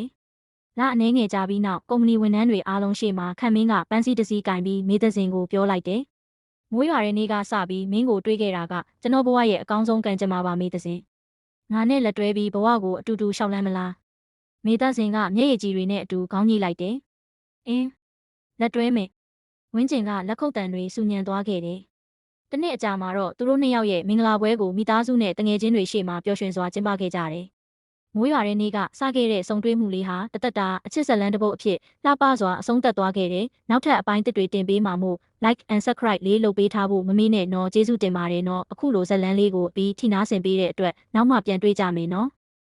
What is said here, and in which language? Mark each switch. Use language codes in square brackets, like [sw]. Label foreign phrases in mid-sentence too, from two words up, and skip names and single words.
[my] ။လအနှဲငယ်ကြာပြီးနောက်ကုမ္ပဏီဝန်ထမ်းတွေအားလုံးရှေ့မှာခန့်မင်းကပန်းစည်းတစ်စီးကင်ပြီးမေသက်စင်ကိုပြောလိုက်တယ်။မိုးရွာတဲ့နေ့ကစပြီးမင်းကိုတွေးခဲ့တာကကျွန်တော်ဘဝရဲ့အကောင်းဆုံးကံကြမ္မာပါမေသက်စင်။ငါနဲ့လက်တွဲပြီးဘဝကိုအတူတူရှောက်လန်းမလား။မေသက်စင်ကမျက်ရည်ကြီးတွေနဲ့အတူခေါင်းညှိလိုက်တယ်။အင်းလက်တွဲမယ်။ဝင်းကျင်ကလက်ခုပ်တံတွေစူညံသွားခဲ့တယ်။တနေ့အကြာမှာတော့သူတို့နှစ်ယောက်ရဲ့မင်္ဂလာပွဲကိုမိသားစုနဲ့တငယ်ချင်းတွေရှေ့မှာပျော်ရွှင်စွာကျင်းပခဲ့ကြတယ် မိုးရွာတဲ့နေ့ကစခဲ့တဲ့ဆုံတွေ့မှုလေးဟာတသက်တာအချစ်ဇလန်းတစ်ပုဒ်အဖြစ်လှပစွာအဆုံးသတ်သွားခဲ့တယ်။နောက်ထပ်အပိုင်းတစ်တွေတင်ပေးမှာမို့ [en] like and subscribe [my] လေးလုပ်ပေးထားဖို့မမေ့နဲ့နော်ကျေးဇူးတင်ပါတယ်နော်အခုလိုဇလန်းလေးကိုပြီးထိနာဆင်ပေးတဲ့အတွက်နောက်မှပြန်တွေ့ကြမယ်နော်